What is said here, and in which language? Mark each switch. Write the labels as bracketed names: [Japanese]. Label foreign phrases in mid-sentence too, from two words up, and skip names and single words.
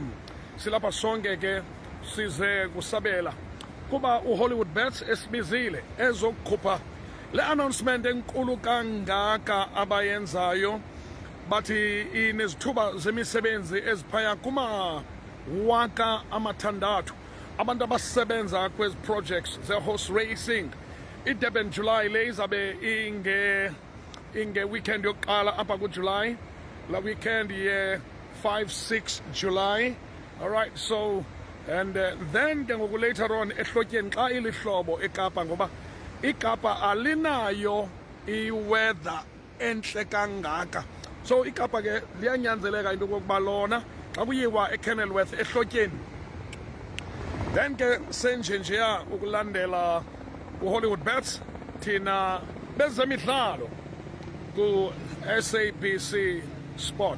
[Xhosa] Silapha sonke ke size kusabela kuba uHollywood Bets esibizile ezokukhupha le announcement enkulu kangaka abayenzayo, bathi inezithuba zemisebenzi eziphaya kuma-6,000 abantu abasebenza kwezi projects ze- [English] horse racing. [Xhosa] iDurban July le izabe inge weekend yokuqala apha kuJuly, la weekend ye 5-6 July. [English] All right, so and then [Xhosa] ke ngoku [English] later on [Xhosa] ehlotyeni xa ilihlobo eKapa, ngoba iKapa alinayo i-weather entle kangaka, so iKapa ke liyanyanzeleka into yokokuba lona xa kuyiwa eKenilworth ehlotyeni, then ke senjenjeya ukulandela uHollywood Bets thina bezemidlalo ku SABC Sport.